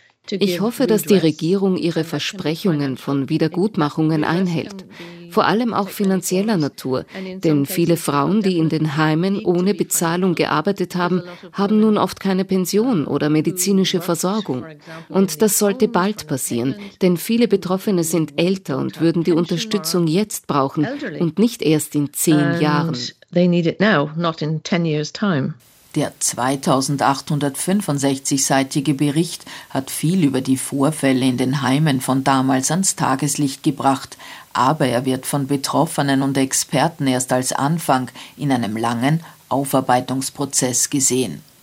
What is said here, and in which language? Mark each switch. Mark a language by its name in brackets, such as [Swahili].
[German] Ich hoffe, dass die Regierung ihre Versprechungen von Wiedergutmachungen einhält, vor allem auch finanzieller Natur, denn viele Frauen, die in den Heimen ohne Bezahlung gearbeitet haben, haben nun oft keine Pension oder medizinische Versorgung. Und das sollte bald passieren, denn viele Betroffene sind älter und würden die Unterstützung jetzt brauchen und nicht erst in 10 Jahren. [English] They need it now, not in 10 years time. [German] Der 2865-seitige Bericht hat viel über die Vorfälle in den Heimen von damals ans Tageslicht gebracht, aber er wird von Betroffenen und Experten erst als Anfang in einem langen Aufarbeitungsprozess gesehen.